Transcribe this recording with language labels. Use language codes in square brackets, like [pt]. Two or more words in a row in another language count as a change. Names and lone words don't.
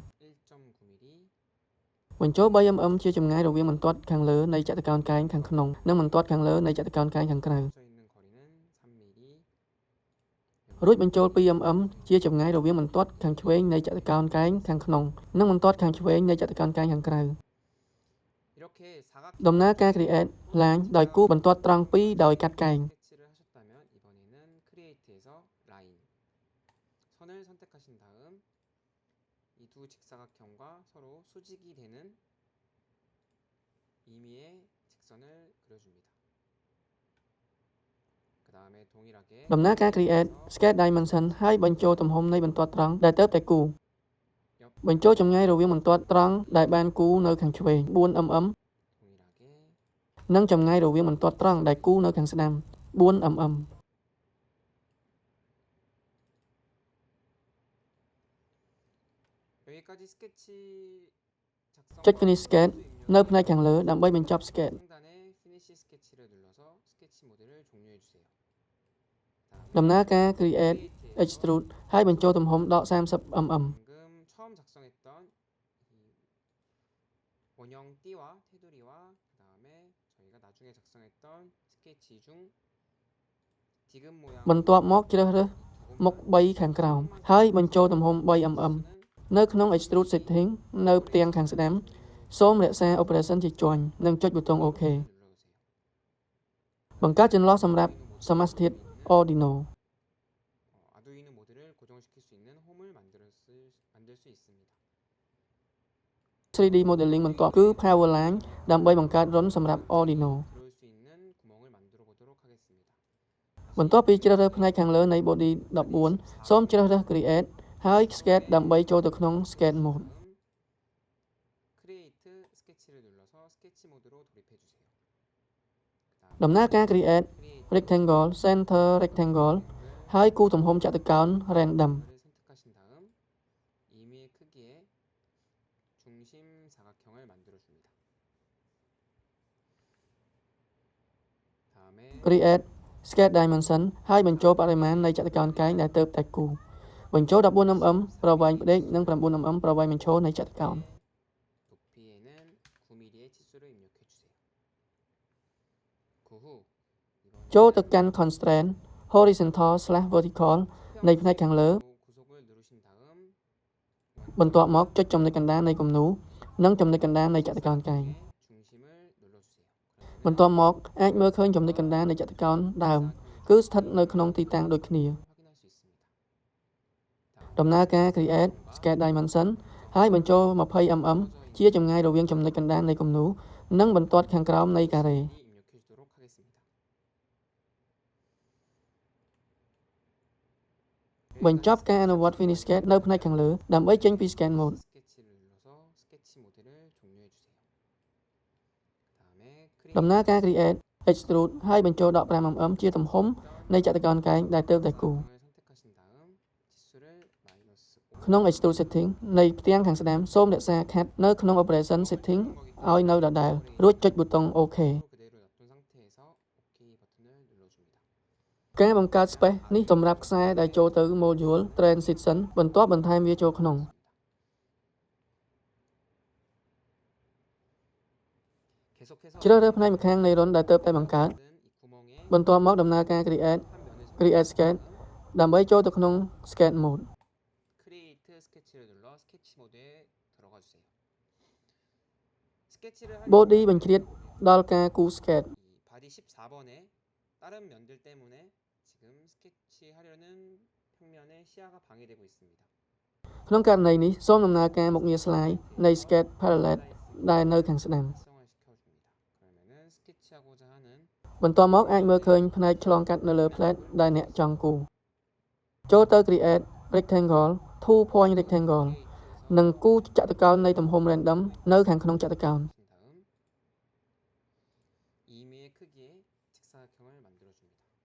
[km] 1.9mm បញ្ចូល 3mm ជាចម្ងាយរវាងបន្ទាត់ខាងលើនៃចតុកោណកែងខាងក្នុងនិងបន្ទាត់ខាងលើនៃចតុកោណកែងខាងក្រៅ [ko] 져 있는 거리는 3mm [km] រួចបញ្ចូល 2mm ជាចម្ងាយរវាងបន្ទាត់ខាងឆ្វេងនៃចតុកោណកែងខាងក្នុងនិងបន្ទាត់ខាងឆ្វេងនៃចតុកោណកែងខាងក្រៅ [ko] 이렇게 사각 [km] ដំណើរការ create ឡើងដោយគូរបន្ទាត់ត្រង់2ដោយកាត់កែង [ko] 스케치를 하셨다면 이번에는 크리에이트에서 라인 선을 선택하신 다음 이 두 직사각형과 서로 수직이 되는 2mm의 직선을 그려줍니다. 그 다음에 동일하게 [km] ដំណើរការ [en] create sketch dimension [km] ហើយបញ្ចូលទំហំនៃបន្ទាត់ត្រង់ដែលទើបតែគូរបញ្ចូលចម្ងាយរវាងបន្ទាត់ត្រង់ដែលបានគូរនៅខាងឆ្វេង 4mm [ko] 동일하게 [km] និងចម្ងាយរវាងបន្ទាត់ត្រង់ដែលគូរនៅខាងស្ដាំ 4mm [ko] 여기까지 스케치 작성 [km] ចុច [en] finish sketch [km] នៅផ្នែកខាងលើដើម្បីបញ្ចប់ sketch [ko] 상단에 피니시 스케치를 눌러서 스케치 모드를 종료해 주세요. [km] ដំណើរការ [en] create extrude [km] ហើយបញ្ចូលទំហំដក 30mm [ko] 방금 처음 작성 작성했던 이 원형 띠와 테두리와 그 다음에 저희가 나중에 작성했던 스케치 중 디귿 모양 [km] បន្ទាប់មកជ្រើសរើសមុខ3ខាងក្រោមហើយបញ្ចូលទំហំ 3mm នៅក្នុង [en] Extrude Setting [km] នៅផ្ទាំងខាងស្ដាំសូមរក្សា Operation ជាជាន់និងចុចប៊ូតុង OK បង្កើតចន្លោះសម្រាប់សមាសធាតុ Arduino [ko] 아두이노 모드를 고정시킬 수 있는 홈을 만들 수 있습니다. [en] 3D Modeling [km] បន្ទាប់គឺ Powerline ដើម្បីបង្កើតរុនសម្រាប់ Arduino [ko] 들어올 수 있는 구멍을 만들어 보도록 하겠습니다. [km] បន្ទាប់ពីជ្រើសរើសផ្នែកខាងលើនៃ Body 14សូមជ្រើសរើស Create ហើយ Sketch ដើម្បីចូលទៅក្នុង [en] Sketch Mode [ko] 크리에이트 스케치를 눌러서 스케치 모드로 돌입해 주세요. [km] ដំណើរការ [en] Create Rectangle Center Rectangle [km] ហើយគូទំហំចតុកោណ Random [ko] 를 선택하신 다음 임의의 크기에 중심 사각형을 만들어 줍니다. 다음에 [en] Create Sketch Dimension [km] ហើយបញ្ចូលបរិមាណនៃចតុកោណកែងដែលទើបតែគូរបញ្ចូល 14mm ប្រវែងផ្ដេកនិង 9mm ប្រវែងបញ្ឈរនៃចតុកោណ [ko] 높이에는 9mm의 치수를 입력해 주세요. 그 후 [km] ចូលទៅកាន់ [en] Constraint Horizontal/Vertical [km] នៃផ្នែកខាងលើ [ko] 구속을 누르신 다음 [km] បន្ទាប់មកចុចចំណុចកណ្ដាលនៃគំនូរនិងចំណុចកណ្ដាលនៃចតុកោណកែង [ko] 중심을 눌러주세요. [km] បន្ទាប់មកអាចមើលឃើញចំណុចកណ្ដាលនៃចតុកោណដើមគឺស្ថិតនៅក្នុងទីតាំងដូចគ្នា [ko] 확인할 수 있습니다. [km] ដំណើរការ [en] Create Sketch Dimension [km] ហើយបញ្ចូល 20mm ជាចម្ងាយរវាងចំណុចកណ្ដាលនៃគំនូរនិងបន្ទាត់ខាងក្រោមនៃការ៉េ [ko] 입력해 주도록 하겠습니다. [km] បញ្ចប់ការអនុវត្ត [en] Finish Sketch [km] នៅផ្នែកខាងលើដើម្បីចេញពី [en] Sketch Mode [ko] 스케치를 눌러서 스케치 모드를 종료해 주세요. 다음에 [km] ដំណើរការ [en] Create Extrude [km] ហើយបញ្ចូល 15mm ជាទំហំនៃចតុកោណកែងដែលទើបតែគូរ [ko] 선택하신 다음 치수를 -5 [km] ក្នុង [en] Extrude Setting [km] នៃផ្ទាំងខាងស្ដាំសូមរក្សា Cut នៅក្នុង [en] Operation Setting [km] ឲ្យនៅដដែលរួចចុចប៊ូតុង OK [ko] 그대로 놔둔 상태에서 OK 버튼을 눌러줍니다. [km] ការបង្កើត Space នេះសម្រាប់ខ្សែដែលចូលទៅ [en] Module Transition [km] បន្ទាប់បន្ថែមវាចូលក្នុង [ko] 계속해서 [km] ជ្រើសរើសផ្នែកម្ខាងនៃរុនដែលទើបតែបង្កើត [ko] 이 구멍에 [km] បន្ទាប់មកដំណើរការ Create [ko] 한 면에서 [en] Create Sketch [km] ដើម្បីចូលទៅក្នុង [en] Sketch Mode [ko] 크리에이트 스케치를 눌러 스케치 모드에 들어가 주세요. 스케치를 할 [km] Body បញ្ជ្រាបដល់ការគូរ Sketch [ko] 이 바디 14번에 다른 면들 때문에 지금 스케치하려는 평면의 시야가 방해되고 있습니다. [km] ក្នុងករណីនេះសូមដំណើរការមុខងារ Slide នៃ [en] Sketch Palette [km] ដែលនៅខាងស្ដាំ [ko] 활성화 시켜줍니다. 그러면은 스케치하고자 하는 [km] បន្ទាប់មកអាចមើលឃើញផ្នែកឆ្លងកាត់នៅលើ Plate ដែលអ្នកចង់គូរចូលទៅ [en] Create Rectangle 2 Point Rectangle [km] និងគូរចតុកោណនៃទំហំ Random នៅខាងក្នុងចតុកោណ [ko] 다음 2mm의 크기의 직사각형을 만들어줍니다.